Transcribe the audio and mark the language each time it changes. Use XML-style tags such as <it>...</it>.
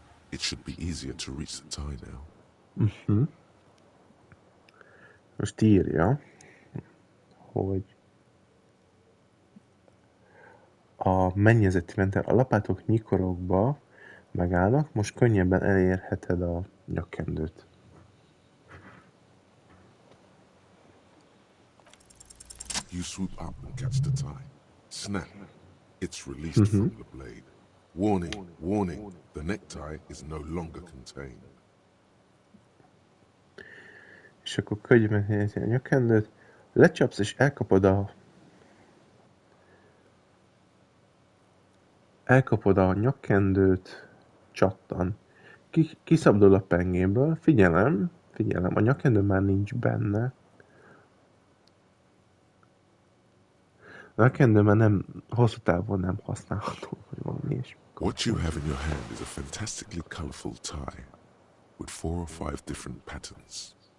<en>It should be easier to reach the tie now.</en> <hu>Most írja, hogy a mennyezeti ventár a lapátok nyikorokba megállnak, most könnyebben elérheted a nyakkendőt.</hu> <en>You swoop up and catch the tie. Snap. It's released from the blade. Warning, warning, the necktie is no longer contained.</en> <hu>És akkor könnyebben elérheted a nyakkendőt, lecsapsz és elkapod a nyakkendőt, csattan. Kiszabdul a pengéből, figyelem, a nyakkendő már nincs benne. A nyakkendő már nem, hosszú távon nem használható, vagy valami is.</hu> <en>What you have in your hand is a fantastically colorful tie with 4 or 5 different patterns.</en>